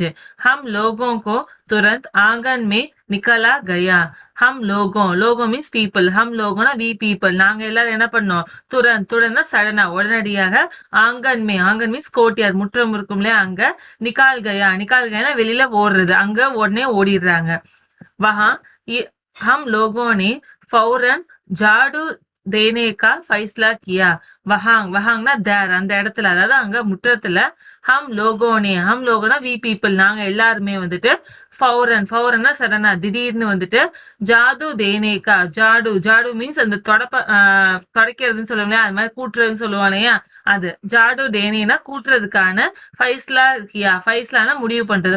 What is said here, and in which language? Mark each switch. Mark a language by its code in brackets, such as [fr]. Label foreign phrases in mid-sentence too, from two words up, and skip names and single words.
[hi] हम लोगोंको तुरंत आंगन में निकला गया. [en] लोगो means people. [ta] லோகோனா [en] we people, [ta] நாங்க எல்லாரும் என்ன பண்ணோம், துரந்த்னா சடனா, உடனடியாக. ஆங்கன் [en] means courtyard, [ta] முற்றம் இருக்கும் இல்லையா, அங்க. [hi] निकल गया ना [ta] வெளியில ஓடுறது, அங்க உடனே ஓடிடுறாங்க. [hi] वहां हम लोगों ने फौरन झाड़ू देने का फैसला किया. [ta] वहांना தேர், அந்த இடத்துல, அதாவது அங்க முற்றத்துல. லோகோனா [en] we people, [ta] நாங்க எல்லாருமே வந்துட்டு. ஃபௌரன்னா சடனா, திடீர்னு வந்துட்டு. ஜாடு மீன்ஸ் அந்த தொடக்கிறதுன்னு சொல்லுவாங்க, அது மாதிரி கூட்டுறதுன்னு சொல்லுவாங்க. அது [hi] झाड़ू देने ना [ta] கூட்டுறதுக்கான. ஃபைஸ்லானா முடிவு பண்றது.